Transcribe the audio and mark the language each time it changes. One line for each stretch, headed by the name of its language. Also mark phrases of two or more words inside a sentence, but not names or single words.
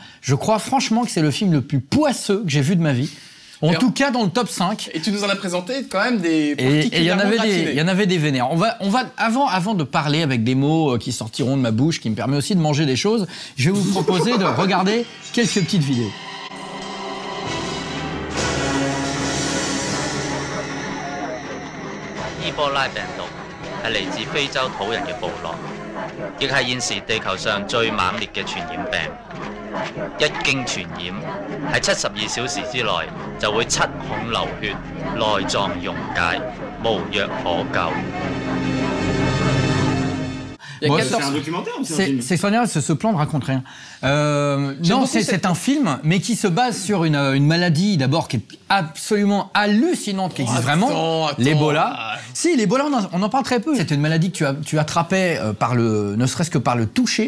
French: Je crois franchement que c'est le film le plus poisseux que j'ai vu de ma vie. En tout cas, dans le top 5. Et tu nous en as présenté quand même des Et il y en avait des vénères. On va avant de parler avec des mots qui sortiront de ma bouche, qui me permet aussi de manger des choses, je vais vous proposer de regarder quelques petites vidéos.
Cantonese: 伊波拉病毒係嚟自非洲土人嘅部落，亦係現時地球上最猛烈嘅傳染病。一經傳染，喺72小時之內就會七孔流血、內臟溶解，無藥可救。
French: C'est un documentaire ou c'est un film ? C'est extraordinaire, ce plan ne raconte rien. Non, c'est un film, mais qui se base sur une maladie d'abord qui est absolument hallucinante, qui existe vraiment, l'Ebola. Si, l'Ebola, on en parle très peu. C'est une maladie que tu attrapais ne serait-ce que par le toucher.